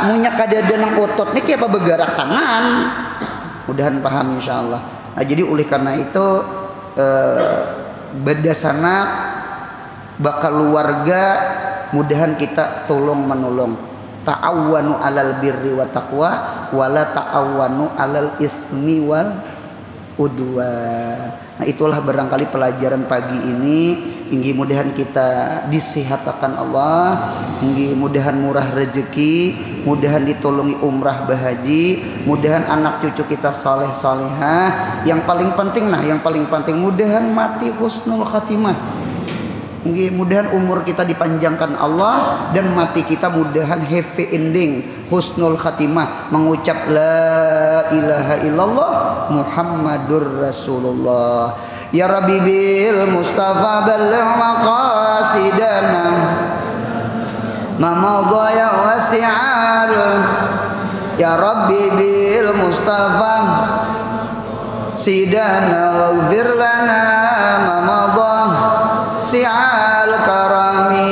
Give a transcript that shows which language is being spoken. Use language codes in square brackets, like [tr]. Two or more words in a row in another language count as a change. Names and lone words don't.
[bjn] Munya kadada nang otot nih kayak apa bergerak tangan. Mudahan paham insyaallah. Nah, jadi oleh karena itu beda sanak bakal keluarga, mudahan kita tolong menolong. [ar] تعاونوا على البر والتقوى ولا تعاونوا على الإثم والعدوان. [bjn] Nah, itulah barangkali pelajaran pagi ini. Inggi mudahan kita disehatkan Allah, inggi mudahan murah rezeki, mudahan ditolongi umrah bahaji, mudahan anak cucu kita saleh salehah. Yang paling penting mudahan mati [ar] حسن الخاتمة. [bjn] Mudahan umur kita dipanjangkan Allah dan mati kita mudahan [en] happy ending, [ar] حسن الخاتمة, [bjn] mengucap [ar] لا إله إلا الله محمد رسول الله. يا رب بالمصطفى بلغ مقاصدنا ما مضى يا واسع. يا رب بالمصطفى صدنا واغفر لنا ما مضى سع الكرم.